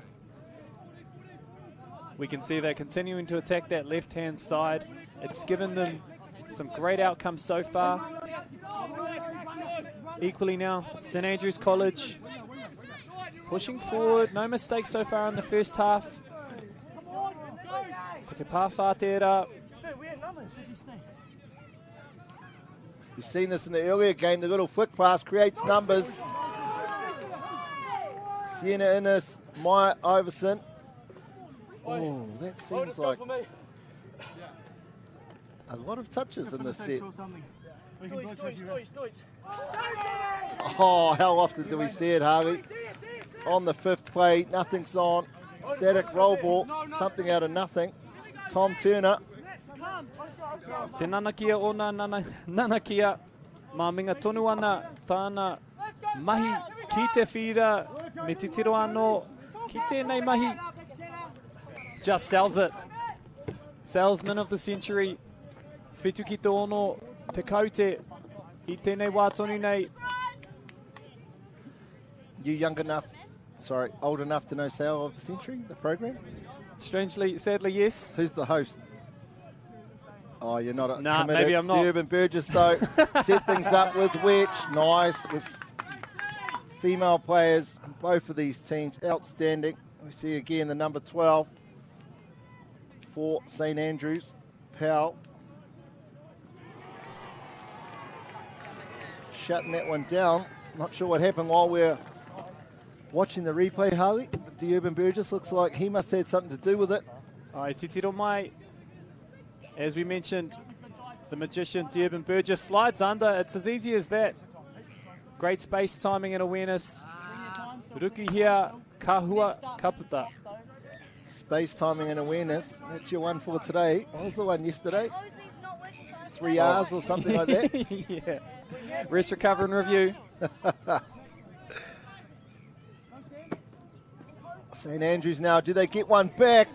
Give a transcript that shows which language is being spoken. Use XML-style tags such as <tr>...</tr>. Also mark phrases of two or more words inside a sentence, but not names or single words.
<en>We can see they're continuing to attack that left-hand side. It's given them some great outcomes so far. Equally now, St Andrews College pushing forward. No mistakes so far in the first half.</en> <mi>Ko te pā whātera.</mi> <en>You've seen this in the earlier game. The little flick pass creates numbers. Sienna Innes, Maya Iverson. Oh, that seems like a lot of touches in this set. Oh, how often do we see it, Harley? On the 5th play, nothing's on. Static roll ball, something out of nothing. Tom Turner.</en> <mi>Te nanakia o nā nanakia. Mā minga tonu ana tāna mahi ki te whira me te tiro anō ki tēnei mahi.</mi> <en>Just sells it. Salesman of the century.</en> <mi>Whitu ki te ono, te kaute, I tēnei wā tonu nei.</mi> <en>You old enough to know Sale of the Century, the program? Strangely, sadly, yes. Who's the host? Oh, you're not Nah, committed. maybe I'm not. Urban Burgess, though, set things up with Wetch. Nice. With female players in both of these teams. Outstanding. We see again the number 12 for St Andrews, Powell. Shutting that one down. Not sure what happened while we're watching the replay, Harley. But the Urban Burgess looks like he must have had something to do with it.</en> <mi>Ai, titiro mai.</mi> <en>As we mentioned, the magician, Urban Burgess, slides under. It's as easy as that. Great space timing and awareness.</en> <mi>Ruki here, kahua kaputa.</mi> <en>Space timing and awareness. That's your one for today. What was the one yesterday? 3 R's or something like that? Yeah. Rest, recover, and review. St Andrews now, do they get one back?</en>